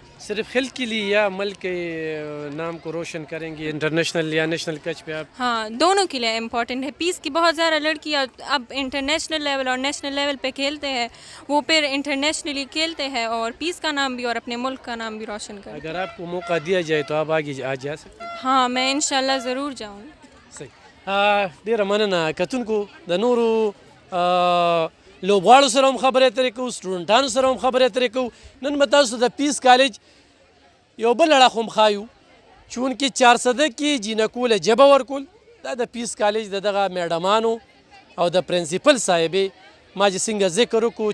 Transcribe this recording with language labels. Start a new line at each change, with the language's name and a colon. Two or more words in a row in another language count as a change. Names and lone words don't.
Urdu: صرف کھیل کے لیے یا ملک کے نام کو روشن کریں گی انٹرنیشنل یا نیشنل کچ پہ آپ? ہاں، دونوں کے لیے امپورٹنٹ ہے۔ پیس کی بہت زیادہ لڑکیاں اب
English: international level
Urdu: اور
English: national level
Urdu: پہ کھیلتے ہیں، وہ پھر انٹرنیشنلی کھیلتے ہیں اور پیس کا نام بھی اور اپنے ملک کا نام بھی روشن کرتے ہیں. اگر آپ کو موقع دیا جائے تو آپ آگے آ جا سکتے ہیں? ہاں، میں ان شاء اللہ ضرور جاؤں گی.
Pashto: صحیح ډیره مننه کتونکو د نورو لوبغاړو سره هم خبرې اترې کوو سټوډنټانو سره هم خبرې اترې کوو نن به تاسو د پیس کالج یو بل اړخ هم ښایو چونکې 400 کې جینکو له ژبه ورکول دا د پیس کالج د دغه میډمانو او د پرنسپل صاحبې ما چې څنګه ذکر وکړو